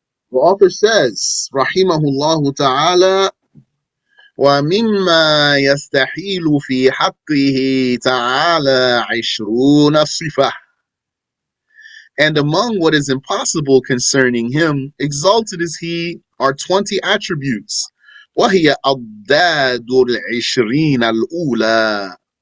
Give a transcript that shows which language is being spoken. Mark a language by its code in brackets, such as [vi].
[en] The author says, [ar] Rahimahullah ta'ala, ومما يستحيل في حقه تعالى 20 صفة. [en] And among what is impossible concerning him, exalted is he, are 20 attributes. [ar] وهي أضداد العشرين الأولى.